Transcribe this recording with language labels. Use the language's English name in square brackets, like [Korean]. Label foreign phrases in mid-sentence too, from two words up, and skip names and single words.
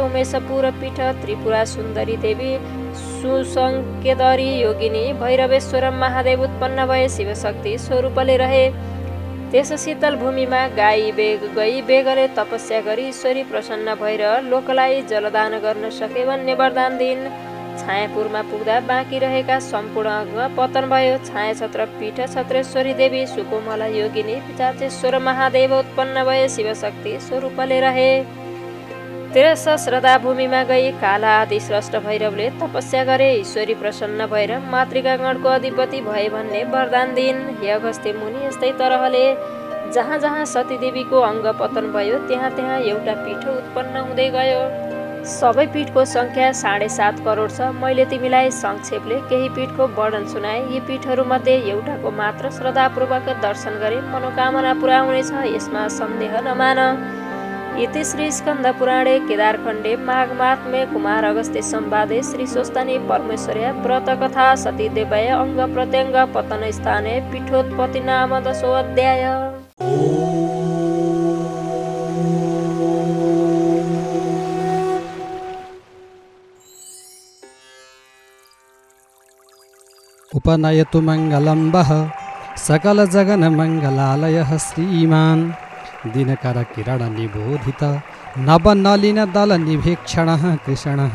[Nepali] उमेशपुर पीठ त्रिपुरा सुन्दरी देवी सुसङ्केदरी योगिनी भैरवेश्वर महादेव उत्पन्न भए, शिवशक्ति स्वरूपले रहे। त्यस शीतल भूमिमा गई बेगले तपस्या गरी ईश्वरी प्रसन्न भएर लोकलाई जलदान गर्न सके भन्ने वरदान दिइन्। छायापुरमा पुग्दा बाँकी रहेका सम्पूर्ण अङ्ग पतन भयो। छायाछत्र पीठ छत्रेश्वरी देवी सुकोमला योगिनी पिचाचेश्वर महादेव उत्पन्न भए, शिवशक्ति स्वरूपले रहे। तेरस श्रद्धा भूमिमा गई काला आदि स्रष्ट भैरवले तपस्या गरे। ईश्वरी प्रसन्न भएर मातृकागणको अधिपति भए भन्ने वरदान दिइन्। हे अगस्त्य मुनि, यस्तै तरहले जहाँ जहाँ सतीदेवीको अङ्ग पतन भयो त्यहाँ त्यहाँ एउटा पीठ उत्पन्न हुँदै गयो। सबै पीठको सङ्ख्या 7.5 करोड छ। मैले तिमीलाई संक्षेपले केही पीठको वर्णन सुनाए। यी पीठहरूमध्ये एउटाको मात्र श्रद्धापूर्वक दर्शन गरे मनोकामना पुरा हुनेछ, यसमा सन्देह नमान। [Sanskrit] इति श्री स्कन्दपुराणे केदारखण्डे माघमात्म्ये कुमार अगस्त्य संवादे श्री स्वस्तानी परमेश्वर्या व्रतकथा सतीदेवय अङ्ग प्रत्यङ्ग पतनस्थाने पीठोत्पत्ति नाम 10 अध्याय। उपनयतु मङ्गलम्बः सकलजगन्मङ्गलालयः श्रीमान् दिनकरकिरणनिबोधित नवनलिनदलनिभीक्षणः कृष्णः।